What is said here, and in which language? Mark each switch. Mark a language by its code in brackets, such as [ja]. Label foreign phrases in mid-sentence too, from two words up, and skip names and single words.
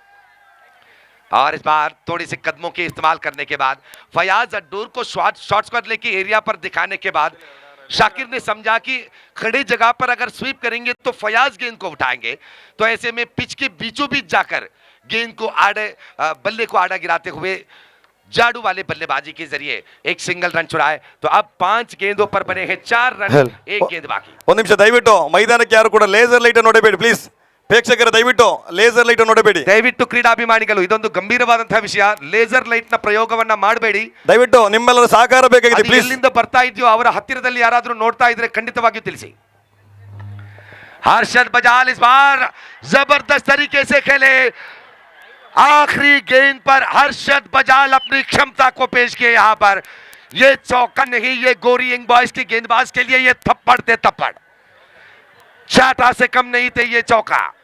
[hi] और इस बार थोड़ी सी कदमों के इस्तेमाल करने के बाद फयाज अड्डूर को [en] short square leg [hi] की एरिया पर दिखाने के बाद शाकिर ने समझा कि खड़ी जगह पर अगर स्वीप करेंगे तो फयाज गेंद को उठाएंगे, तो ऐसे में पिच के बीचों बीच जाकर गेंद को बल्ले को आड़ा गिराते हुए जादू वाले बल्लेबाजी के जरिए एक [en] single run [hi] छुड़ाए। तो अब 5 गेंदों पर बने हैं 4 रन, 1 गेंद बाकी। [kn] 1 ನಿಮಿಷ ದಯವಿಟ್ಟು ಮೈದಾನಕ್ಕೆ ಯಾರು ಕೂಡ [en] laser light [kn] ನೋಡಬೇಡಿ ಪ್ಲೀಸ್. ಪ್ರೇಕ್ಷಕರ ದಯವಿಟ್ಟು [en] laser light [kn] ನೋಡಬೇಡಿ. ದಯವಿಟ್ಟು ಕ್ರೀಡಾಭಿಮಾನಿಗಳು ಇದೊಂದು ಗಂಭೀರವಾದಂತಹ ವಿಷಯ, [en] laser light [kn] ನ ಪ್ರಯೋಗವನ್ನ ಮಾಡಬೇಡಿ. ದಯವಿಟ್ಟು ನಿಮ್ಮೆಲ್ಲರ ಸಹಕಾರ ಬೇಕಾಗಿದೆ ಪ್ಲೀಸ್. ಎಲ್ಲಿಂದ ಬರ್ತಾ ಇದೆಯೋ ಅವರ ಹತ್ತಿರದಲ್ಲಿ ಯಾರಾದರೂ ನೋಡ್ತಾ ಇದ್ರೆ ಖಂಡಿತವಾಗಿಯೂ ತಿಳಿಸಿ। [hi] हर्षद बजाल इस बार जबरदस्त तरीके से खेले, आखिरी गेंद पर हर्षद बजाल अपनी क्षमता को पेश किए। यहां पर ये चौका नहीं, ये गोरी यंग बॉयज की गेंदबाज के लिए ये थप्पड़ थे थप्पड़, चाटा से कम नहीं थे ये चौका।